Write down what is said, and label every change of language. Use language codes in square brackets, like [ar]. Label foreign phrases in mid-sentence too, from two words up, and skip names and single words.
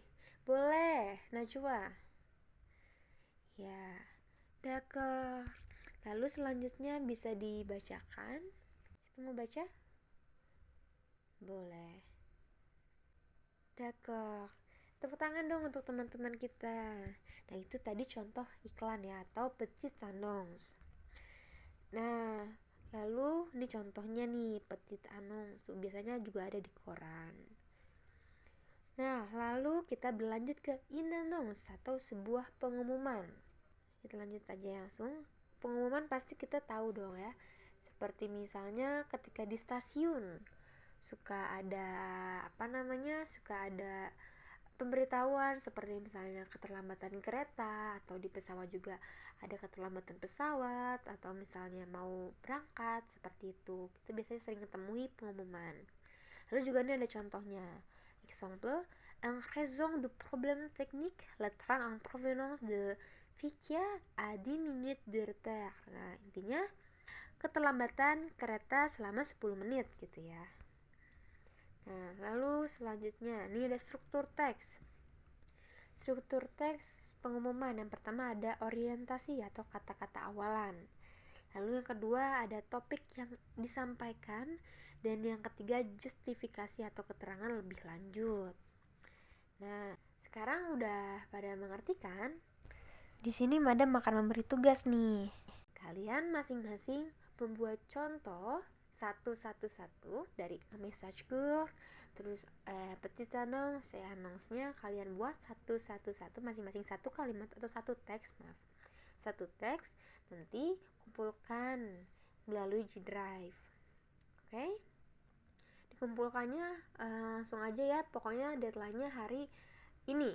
[id] Boleh, Najwa. Ya, [fr] d'accord. [id] Lalu selanjutnya bisa dibacakan. Siapa mau baca? Boleh. D'accord. Tepuk tangan dong untuk teman-teman kita. Nah, itu tadi contoh iklan ya, atau [fr] petit annonce. [id] Nah, lalu ini contohnya nih, [fr] petit annonce. [id] Biasanya juga ada di koran. Nah, lalu kita berlanjut ke [fr] une annonce [id] atau sebuah pengumuman. Kita lanjut aja langsung. Pengumuman pasti kita tahu dong ya. Seperti misalnya ketika di stasiun suka ada suka ada pemberitahuan seperti misalnya keterlambatan kereta, atau di pesawat juga ada keterlambatan pesawat, atau misalnya mau berangkat seperti itu. Kita biasanya sering ketemui pengumuman. Lalu juga ini ada contohnya. [fr] Exemple, en raison de problème technique, le train en provenance de Vikia a 10 minutes de retard. [id] Nah, intinya keterlambatan kereta selama 10 menit gitu ya. Nah, lalu selanjutnya, ini ada struktur teks. Struktur teks pengumuman, yang pertama ada orientasi atau kata-kata awalan. Lalu yang kedua ada topik yang disampaikan, dan yang ketiga justifikasi atau keterangan lebih lanjut. Nah, sekarang udah pada mengerti kan? Di sini Madam akan memberi tugas nih. Kalian masing-masing membuat contoh satu dari [fr] message court, [id] terus [fr] petit annonce, [id] annonce-nya kalian buat satu masing-masing satu kalimat atau satu teks, satu teks, nanti kumpulkan melalui G Drive. Oke? Dikumpulkannya langsung aja ya, pokoknya deadline-nya hari ini.